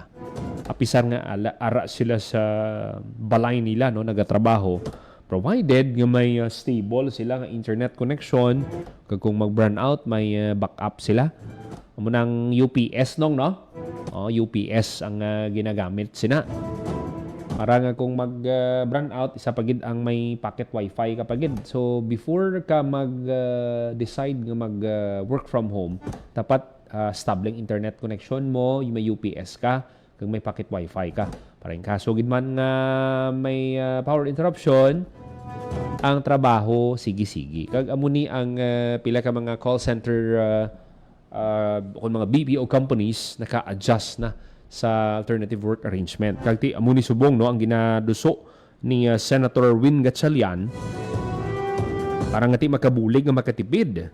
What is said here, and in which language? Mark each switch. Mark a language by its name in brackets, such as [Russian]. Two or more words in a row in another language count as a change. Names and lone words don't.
[Hiligaynon] Apisar nga ara sila sa balay nila no nagatrabaho, provided nga may stable sila nga [English] internet connection, [Hiligaynon] kag kung mag-burn out may backup sila. Amo nang UPS no. UPS ang ginagamit sina. Para nga kung mag-burn out, isa pagid ang may [English] pocket wifi [Hiligaynon] ka pagid. So before ka mag-decide nga mag- [English] work from home, [Hiligaynon] dapat [English] stable internet connection [Hiligaynon] mo, yung may UPS ka, kung may [English] pocket wifi [Hiligaynon] ka. Para in kaso gid man nga may [English] power interruption, [Hiligaynon] ang trabaho sige-sige. Kag amo ni ang pila ka mga [English] call center [Hiligaynon] kung mga [English] BPO companies [Hiligaynon] naka-adjust na sa [English] alternative work arrangement. [Hiligaynon] Kag ti amo ni subong no ang ginaduso ni Senator Win Gatchalian para nga ti makabulig nga makatipid.